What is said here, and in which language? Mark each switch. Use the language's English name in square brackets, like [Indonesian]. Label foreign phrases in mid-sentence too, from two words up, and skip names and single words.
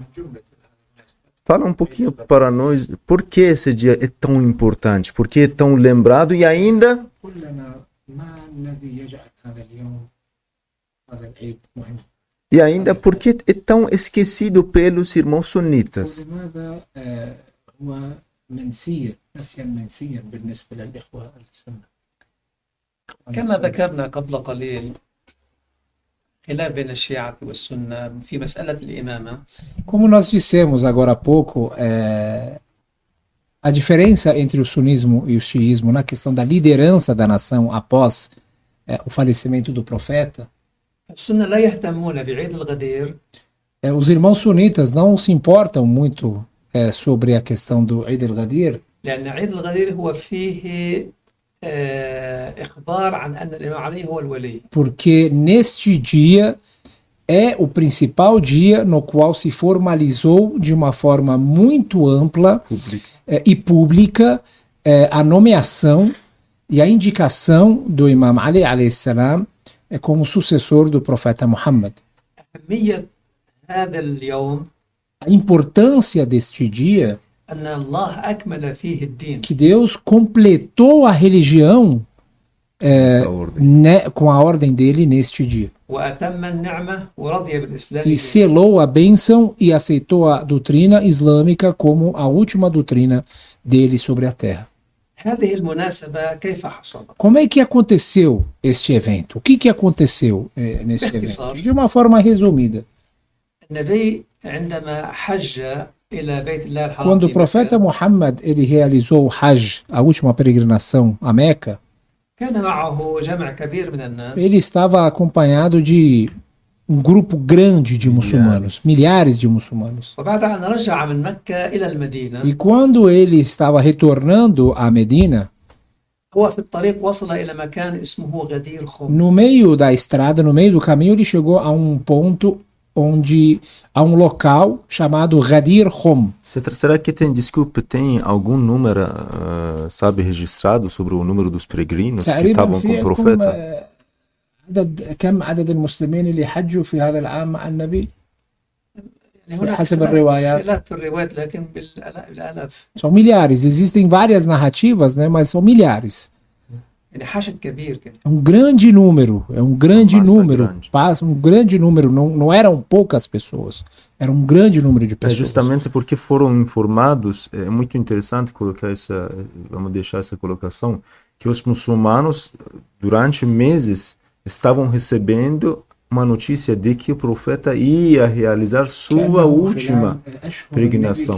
[Portuguese] Fala um pouquinho para nós por que esse dia é tão importante, por que é tão lembrado e ainda E ainda, por que é tão esquecido pelos irmãos sunitas? [Arabic] كما ذكرنا قبل قليل خلاف بين الشيعة والسنة في مسألة الإمامة. [Portuguese] Como nós dissemos agora há pouco, a diferença entre o sunismo e o xiismo na questão da liderança da nação após o falecimento do profeta, [Arabic] السنة لا يهتمون بعيد الغدير. [Portuguese] Os irmãos sunitas não se importam muito sobre a questão do [Arabic] عيد الغدير, لأن عيد الغدير هو فيه إخبار عن أن الإمام علي هو الولي. [Portuguese] porque neste dia é o principal dia no qual se formalizou de uma forma muito ampla e pública a nomeação e a indicação do Imam Ali [Arabic] عليه السلام [Portuguese] como sucessor do profeta Muhammad. [Arabic] أهمية هذا اليوم [Portuguese] A importância deste dia [Arabic] أن الله أكمل فيه الدين. [Portuguese] que Deus completou a religião com a ordem dele neste dia. [Arabic] وأتم النعمة ورضي بالإسلام. [Portuguese] E selou a bênção e aceitou a doutrina islâmica como a última doutrina dele sobre a terra. [Arabic] هذه المناسبة كيف حصل؟ [Portuguese] Como é que aconteceu este evento? O que aconteceu neste [Arabic] باختصار. [Portuguese] evento? De uma forma resumida. [Arabic] النبي عندما حج إلى بيت الله الحرام [Portuguese] Quando o [Arabic] في [Portuguese] profeta [Arabic] مكة، [Portuguese] Muhammad ele realizou o Hajj, a última peregrinação a Meca, [Arabic] كان معه جمع كبير من الناس. [Portuguese] ele estava acompanhado de um grupo grande de muçulmanos, milhares de muçulmanos. [Arabic] وبعد أن رجع من مكة إلى المدينة، [Portuguese] E quando ele estava retornando a Medina, [Arabic] هو في الطريق وصل إلى مكان اسمه غدير خم. [Portuguese] no meio da estrada, no meio do caminho, ele chegou a um ponto a um local chamado Ghadir Khum. Será que tem algum número, sabe, registrado sobre o número dos peregrinos que estavam com o profeta? [Arabic] كم عدد المسلمين اللي حجوا في هذا العام مع النبي؟ يعني هناك حسب الروايات. خلاف في الروايات لكن بالآلاف. [Portuguese] São milhares, existem várias narrativas, né, mas são milhares. [Arabic] يعني حشد كبير كده. [Portuguese] É um grande número, Grande. Um grande número, não eram poucas pessoas, era um grande número de pessoas. Justamente porque foram informados, é muito interessante colocar vamos deixar essa colocação, que os muçulmanos durante meses estavam recebendo uma notícia de que o profeta ia realizar sua última peregrinação.